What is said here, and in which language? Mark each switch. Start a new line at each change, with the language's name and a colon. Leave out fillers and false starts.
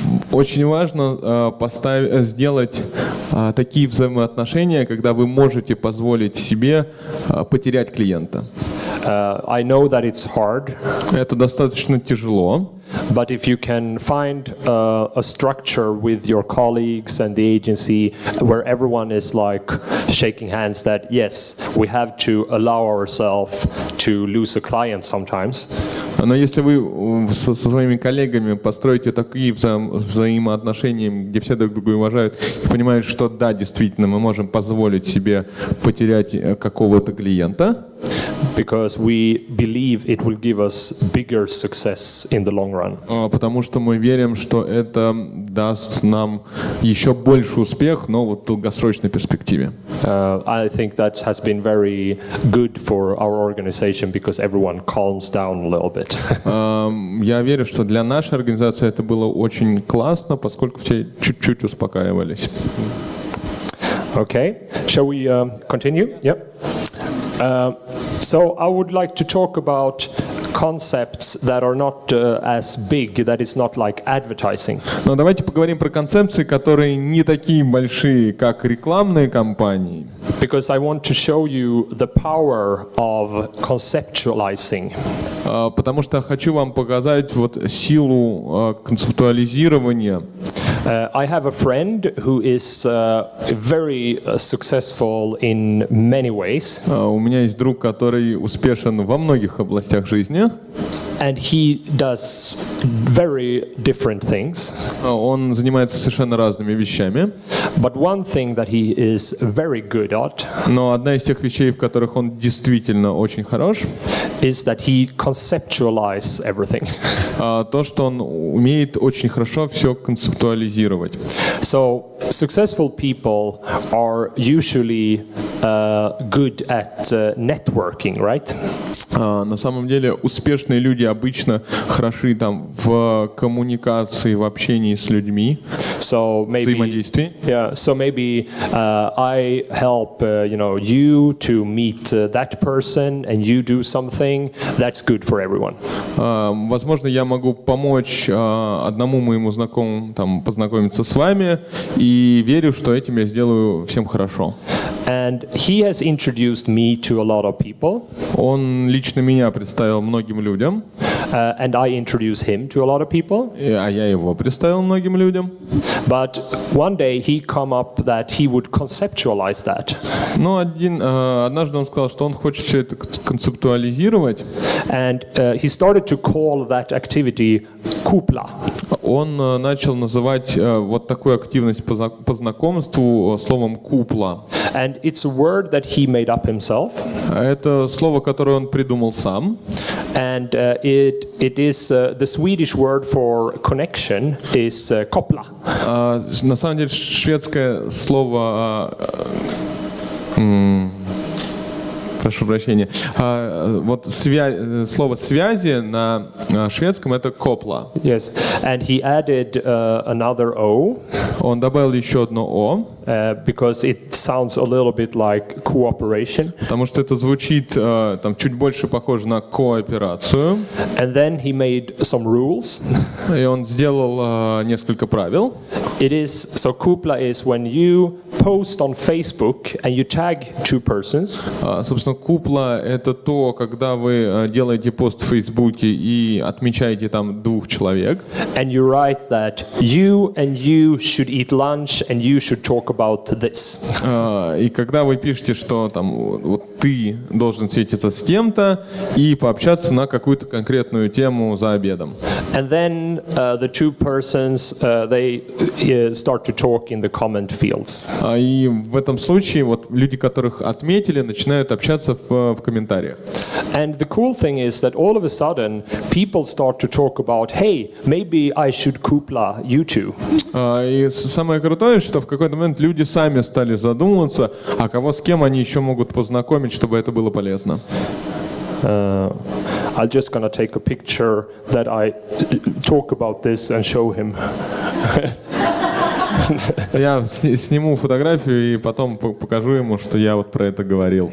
Russian: Очень важно сделать такие взаимоотношения, когда вы можете позволить себе потерять клиента.
English: I know that it's hard.
Russian: Это достаточно тяжело.
English: But if you can find a structure with your colleagues and the agency where everyone is like shaking hands that yes, we have to allow ourselves to lose a client sometimes.
Russian: Но если вы со своими коллегами построите такие взаимоотношения, где все друг друга уважают и понимают, что да, действительно, мы можем позволить себе потерять какого-то клиента,
English: because we believe it will give us bigger success in the long run.
Russian: Потому что мы верим, что это даст нам еще больше успех, но вот в долгосрочной перспективе.
English: I think that has been very good for our organization because everyone calms down a little bit.
Russian: Я верю, что для нашей организации это было очень классно, поскольку все чуть-чуть успокаивались.
English: Okay, shall we continue? Yep. So I would like to talk about concepts that are not as big, that is not like advertising.
Russian: Но давайте поговорим про концепции, которые не такие большие, как рекламные кампании.
English: Because I want to show you the power of conceptualizing.
Russian: Потому что хочу вам показать вот силу концептуализирования.
English: I have a friend who is very successful in many ways.
Russian: У меня есть друг, который успешен во многих областях жизни.
English: And he does very different things.
Russian: Он занимается совершенно разными вещами.
English: But one thing that he is very good at,
Russian: но одна из тех вещей, в которых он действительно очень хорош,
English: is that he conceptualizes everything.
Russian: То, что он умеет очень хорошо все концептуализировать.
English: So successful people are usually good at networking, right?
Russian: На самом деле успешные люди обычно хороши там в коммуникации, в общении с людьми, взаимодействии.
English: Yeah, so maybe I help you to meet that person, and you do something that's good for everyone.
Russian: Возможно, я могу помочь одному моему знакомому там познакомиться с вами, и верю, что этим я сделаю всем хорошо.
English: And he has introduced me to a lot of people.
Russian: Он лично меня представил многим людям.
English: And I introduced him to a lot of people.
Russian: А я его представил многим людям.
English: But one day he come up that he would conceptualize that.
Russian: Но однажды он сказал, что он хочет все это концептуализировать.
English: And he started to call that activity kupla.
Russian: Он начал называть вот такую активность по знакомству словом купла.
English: And it's a word that he made up himself.
Russian: Это слово, которое он придумал сам.
English: And it is the Swedish word for connection is koppla.
Russian: На самом деле шведское слово прошу прощения. Вот слово связи на шведском это копла.
English: Yes, and he added another O.
Russian: Он добавил еще одно О.
English: Because it sounds a little bit like cooperation.
Russian: Потому что это звучит там чуть больше похоже на кооперацию.
English: And then he made some rules.
Russian: И он сделал несколько правил.
English: It is so kupla is when you post on Facebook and you tag two persons.
Russian: Собственно, купла это то, когда вы делаете пост в Фейсбуке и отмечаете там двух человек.
English: And you write that you and you should eat lunch and you should talk about this.
Russian: И когда вы пишете, что там вот ты должен встретиться с тем-то и пообщаться на какую-то конкретную тему за обедом.
English: And then the two persons they start to talk in the comment fields.
Russian: И в этом случае вот люди, которых отметили, начинают общаться в комментариях.
English: And the cool thing is that all of a sudden people start to talk about, hey, maybe I should kupla you two.
Russian: И самое крутое, что в какой-то момент люди сами стали задумываться, а кого с кем они еще могут познакомить, чтобы это было полезно.
English: I'm just gonna take a picture that I talk about this and show him.
Russian: Я сниму фотографию и потом покажу ему, что я вот про это говорил.